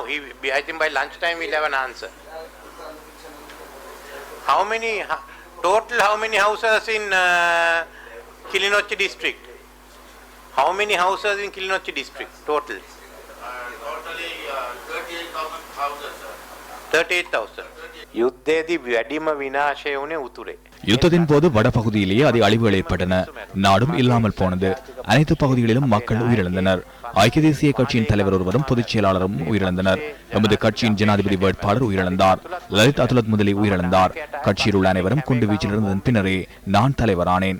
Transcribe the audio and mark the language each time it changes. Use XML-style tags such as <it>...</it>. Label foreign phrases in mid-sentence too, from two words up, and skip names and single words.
<en>I think by lunchtime we'll have an answer. How many houses in Kilinochchi district? How many houses in Kilinochchi district total? Totally 38,000 houses, sir.</en> <si>38,000. யுத்தேதி වැඩිම විනාශය වුණේ උතුරේ.</si> <ta>யுத்தத்தின் போது வடபகுதியிலேயே அதிக அழிவுகள் ஏற்பட்டன. நாடும் இல்லாமல் போனது. அனைத்து பகுதிகளிலும் மக்கள் உயிரிழந்தனர். ஐக்கிய தேசிய கட்சியின் தலைவர் ஒருவரும் பொதுச் செயலாளரும் உயிரிழந்தனர். எமது கட்சியின் ஜனாதிபதி வேட்பாளர் உயிரிழந்தார். லலித் அதுலத் முதலி உயிரிழந்தார். கட்சியில் உள்ள அனைவரும் குண்டு வீச்சில் இருந்ததன் பின்னரே நான் தலைவரானேன்.</ta>